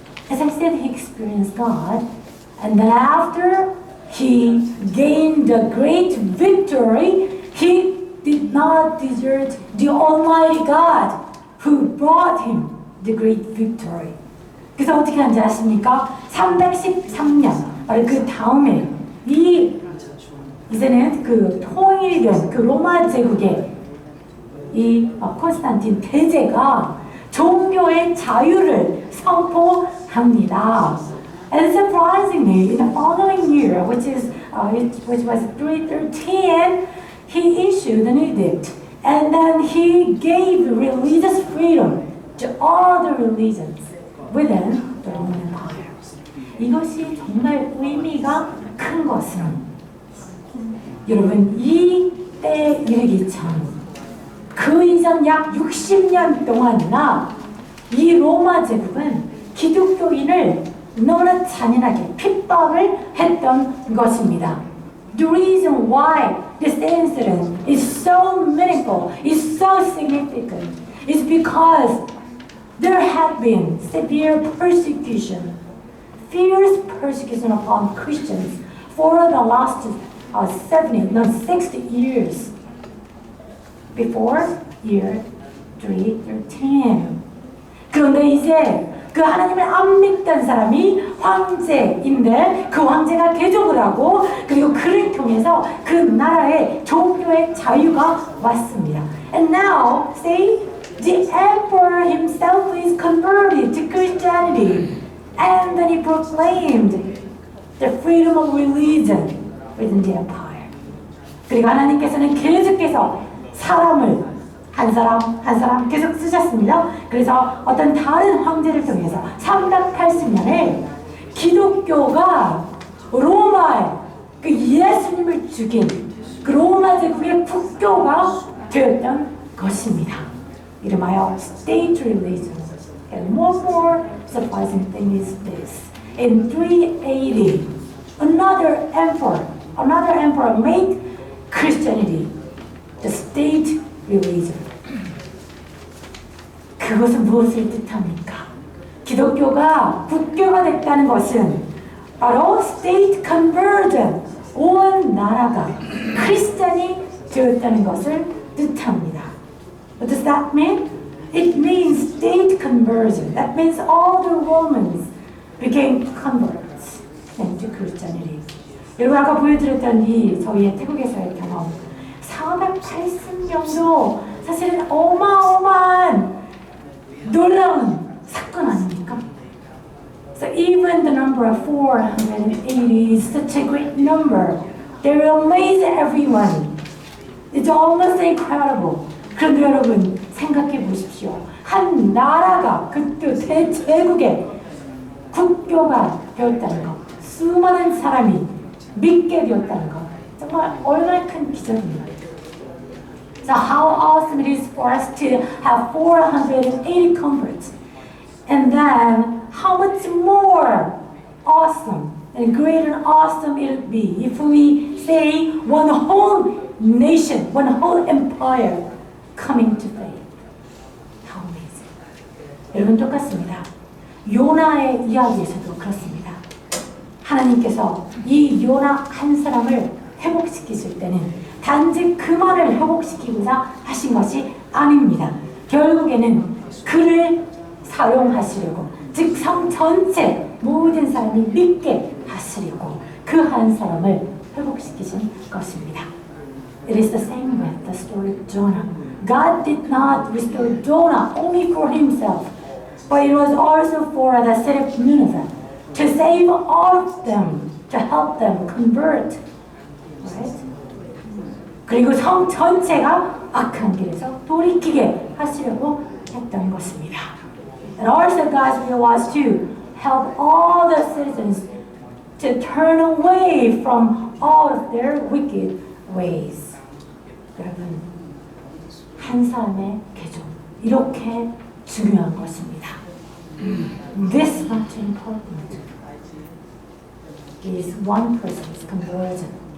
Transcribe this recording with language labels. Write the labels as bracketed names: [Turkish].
[English] As I said, he experienced God, and then after he gained a great victory, he did not desert the Almighty God who brought him the great victory. [Korean] 그래서 어떻게 한지 아십니까? 313년 바로 그 다음에 이제는 그 통일된 그 로마 제국의 이 콘스탄틴 대제가 종교의 자유를 선포합니다. [English] And surprisingly, in the following year, which was 313, he issued an edict, and then he gave religious freedom to all the religions within the Roman Empire. [Korean] 이것이 정말 의미가 큰 것은 여러분 이 때에 이르기 전 그 이전 약 60년 동안이나 이 로마 제국은 기독교인을 너무나 잔인하게 핍박을 했던 것입니다. [English] The reason why this incident is so meaningful, is so significant, is because there had been severe persecution, fierce persecution upon Christians for the last 60 years before year 313. [Korean] 그런데 이제 그 하나님을 안 믿던 사람이 황제인데 그 황제가 개종을 하고 그리고 그를 통해서 그 나라에 종교의 자유가 왔습니다. [English] And now, see, the emperor himself is converted to Christianity, and then he proclaimed the freedom of religion within the empire. [Korean] 그리고 하나님께서는 계속해서 사람을 한 사람 계속 쓰셨습니다. 그래서 어떤 다른 황제를 통해서 380년에 기독교가 로마에 그 예수님을 죽인 그 로마 제국의 국교가 되었던 것입니다. 이름하여 [English] state religion. And one more surprising thing is this. In 380, another emperor made Christianity the state religion. [Korean] 그것은 무엇을 뜻합니까? 기독교가 국교가 됐다는 것은 바로 state conversion, 온 나라가 크리스찬이 되었다는 것을 뜻합니다. [English] What does that mean? It means state conversion. That means all the Romans became converts into Christianity. [Korean] 여러분 아까 보여드렸던 저희의 태국에서의 경험 480년도 사실은 어마어마한 놀라운 사건 아닙니까? [English] So even the number of 480 is such a great number. They will amaze everyone. It's almost incredible. [Korean] 그런데 여러분 생각해 보십시오. 한 나라가 그때 대제국의 국교가 되었다는 것, 수많은 사람이 믿게 되었다는 것, 정말 얼마나 큰 기적입니다. [English] So how awesome it is for us to have 480 converts. And then how much more awesome and great and awesome it would be if we say one whole nation, one whole empire coming to faith. How amazing. [Korean] 여러분 똑같습니다. 요나의 이야기에서도 그렇습니다. 하나님께서 이 요나 한 사람을 회복시키실 때는 단지 그만을 회복시키고자 하신 것이 아닙니다. 결국에는 그를 사용하시려고, 즉 성 전체 모든 사람이 믿게 하시려고 그 한 사람을 회복시키신 것입니다. [English] It is the same with the story of Jonah. God did not restore Jonah only for himself, but it was also for the city of Nineveh, to save all of them, to help them convert. Right? [Korean] 그리고 성 전체가 악한 길에서 돌이키게 하시려고 했던 것입니다. [English] And also God's will was to help all the citizens to turn away from all of their wicked ways. [Korean] 여러분, 한 사람의 개종, 이렇게 중요한 것입니다. [English] This much important is one person's conversion.